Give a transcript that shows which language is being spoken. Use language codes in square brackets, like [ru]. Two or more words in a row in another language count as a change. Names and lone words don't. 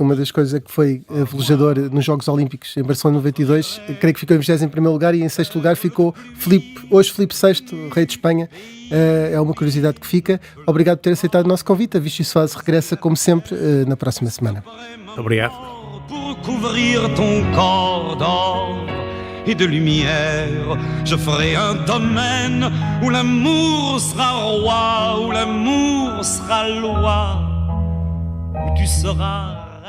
[pt] Uma das coisas é que foi velejador nos Jogos Olímpicos em Barcelona 92, creio que ficou em 21º lugar e em 6º lugar ficou Filipe VI, rei de Espanha. É uma curiosidade que fica. Obrigado por ter aceitado o nosso convite. A Vichy Soase regressa, como sempre, na próxima semana. Obrigado. [fr] Pour couvrir ton corps d'or et de lumière, je ferai un domaine où l'amour sera roi, où l'amour sera loi, où tu seras